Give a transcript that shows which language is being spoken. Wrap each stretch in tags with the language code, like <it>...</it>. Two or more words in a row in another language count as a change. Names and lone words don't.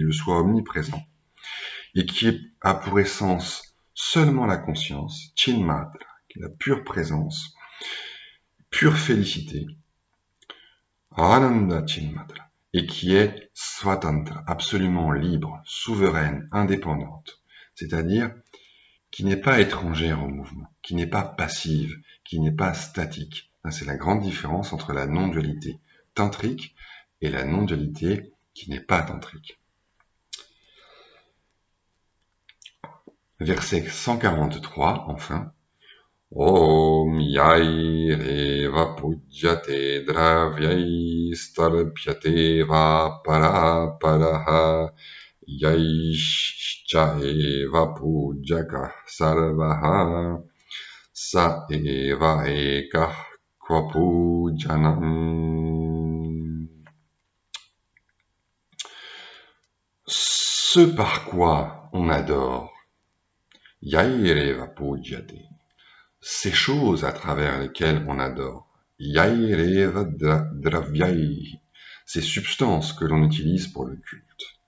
<fr>le soi omniprésent, et qui a pour essence seulement la conscience, Chinmatra, qui est la pure présence, pure félicité,</fr> <sa>आनन्द चिन्मात्र,</sa> <fr>et qui est Swatantra, absolument libre, souveraine, indépendante, c'est-à-dire qui n'est pas étrangère au mouvement, qui n'est pas passive, qui n'est pas statique. C'est la grande différence entre la non-dualité tantrique et la non-dualité qui n'est pas tantrique. Verset 143, enfin.</fr> <sa>ॐ यैरेव पूज्यते द्रव्यैस्तर्प्यते वा परापरः यश्चैव पूजकः सर्वः स एवैकः क्व पूजनम्.</sa> <fr>Ce par quoi on adore,</fr> <sa>यैरेव पूज्यते,</sa> <fr>ces choses à travers lesquelles on adore,</fr> <sa>यैरेव द्रव्यैः,</sa> <fr>ces substances que l'on utilise pour le culte,</fr>